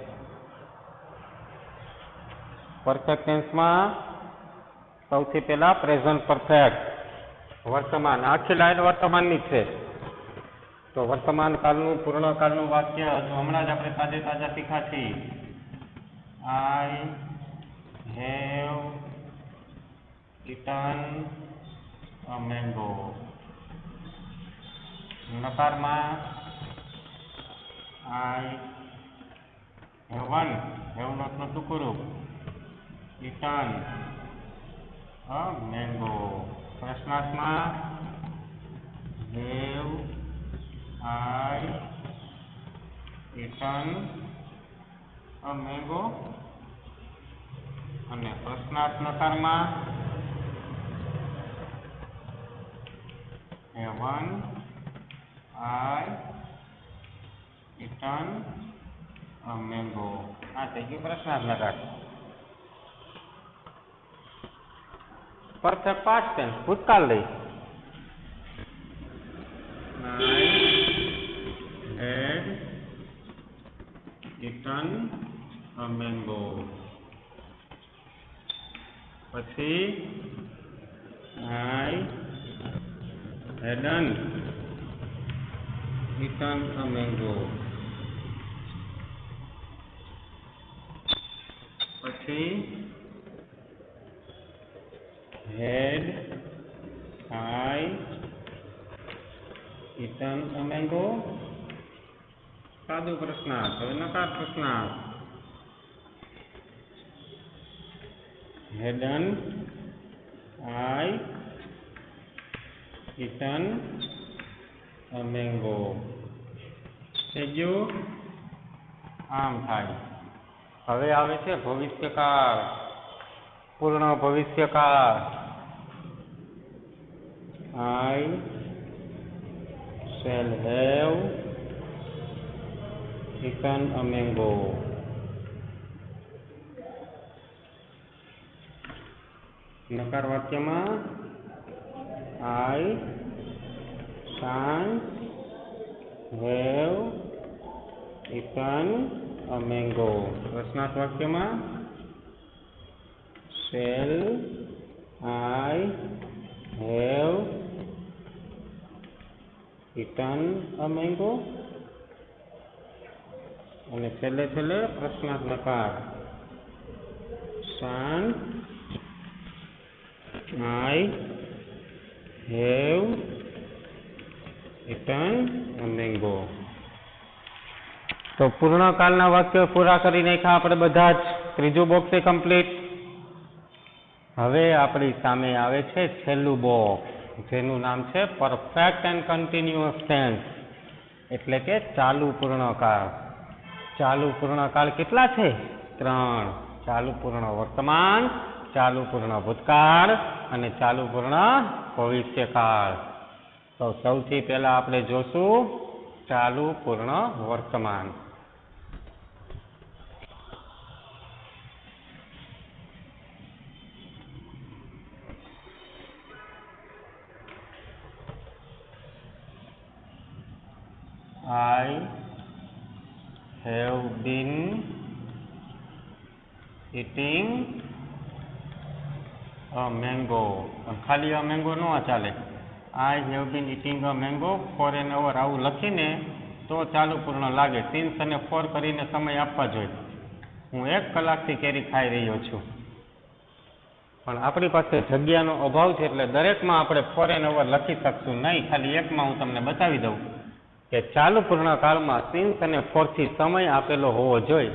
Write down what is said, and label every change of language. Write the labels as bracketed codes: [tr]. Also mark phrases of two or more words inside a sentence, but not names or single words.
[en] perfect tense [gu] સૌથી પહેલા [en] present perfect, [gu] વર્તમાન. આખી લાઈન વર્તમાનની છે. તો વર્તમાન કાળનું પૂર્ણકાળનું વાક્ય હમણાં જ આપણે તાજા શીખ્યા છીએ. [en] I have eaten a mango. [gu] નકારમાં [en] I haven't, have not [gu] નું ટૂંકું રૂપ, [en] eaten a mango. [gu] પ્રશ્નાર્થમાં [en] have I eaten a mango? [gu] અને પ્રશ્નાર્થ નકારમાં [en] haven't I eaten a mango? [gu] આ થઈ ગયું પ્રશ્નાર્થ નકાર. [en] perfect past tense, [gu] ભૂતકાળ લઈ. [en] I had eaten a mango. પછી I hadn't eaten a mango. પછી had I eaten a mango? [gu] સાદું પ્રશ્નાર્થ. હવે નકાર પ્રશ્નાર્થ. [en] hadn't I eaten a mango? [gu] બીજું આમ થાય. હવે આવે છે ભવિષ્યકાળ, પૂર્ણ ભવિષ્યકાળ. [en] I shall have eaten a mango. [gu] નકાર વાક્યમાં [en] I shan't have eaten a mango. [gu] પ્રશ્નાર્થ વાક્યમાં [en] shall I have eaten a mango? [gu] અને છેલ્લે પ્રશ્નાર્થ નકાર [en] shan't I have eaten a mango. [gu] તો પૂર્ણકાળના વાક્યો પૂરા કરી નાખ્યા આપણે બધા જ. ત્રીજું [en] box complete. [gu] હવે આપણી સામે આવે છે છેલ્લું બોક્સ, જેનું નામ છે [en] perfect and continuous tense, [gu] એટલે કે ચાલુ પૂર્ણકાળ. ચાલુ પૂર્ણકાળ કેટલા છે? 3. ચાલુ પૂર્ણ વર્તમાન, ચાલુ પૂર્ણ ભૂતકાળ અને ચાલુ પૂર્ણ ભવિષ્યકાળ. તો સૌથી પહેલા આપણે જોશું ચાલુ પૂર્ણ વર્તમાન. [en] I have been eating a mango. [gu] ખાલી [en] a mango [gu] ન ચાલે. [en] I have been eating a mango for an hour. [gu] આવું લખીને તો ચાલુ પૂર્ણ લાગે. since અને for કરીને સમય આપવા જોઈએ. હું 1 કલાકથી કેરી ખાઈ રહ્યો છું. પણ આપણી પાસે જગ્યાનો અભાવ છે, એટલે દરેકમાં આપણે [en] for an hour [gu] લખી શકશું નહીં. ખાલી એકમાં હું તમને બતાવી દઉં કે ચાલુ પૂર્ણકાળમાં since અને for થી સમય આપેલો હોવો જોઈએ.